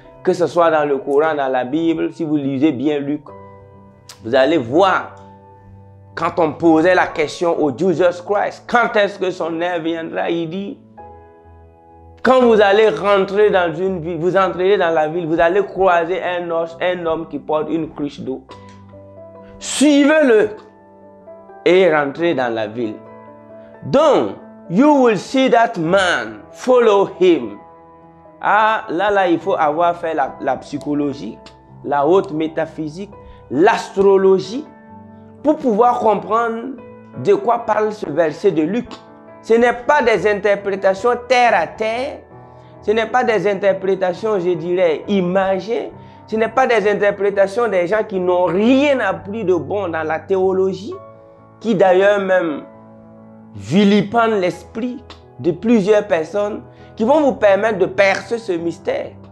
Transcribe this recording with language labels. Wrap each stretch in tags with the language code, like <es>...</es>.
<fr>Que ce soit dans le Coran, dans la Bible, si vous lisez bien Luc, vous allez voir quand on posait la question au Jesus Christ, quand est-ce que son heure viendra, il dit, quand vous allez rentrer dans une ville, vous entrerez dans la ville, vous allez croiser un homme qui porte une cruche d'eau. Suivez-le et rentrez dans la ville.</fr> <en>Donc, you will see that man, follow him.</en> <fr>Ah, là, il faut avoir fait la psychologie, la haute métaphysique, l'astrologie, pour pouvoir comprendre de quoi parle ce verset de Luc. Ce n'est pas des interprétations terre à terre, ce n'est pas des interprétations, je dirais, imagées, ce n'est pas des interprétations des gens qui n'ont rien appris de bon dans la théologie, qui d'ailleurs même vilipendent l'esprit de plusieurs personnes qui vont vous permettre de percer ce mystère.</fr>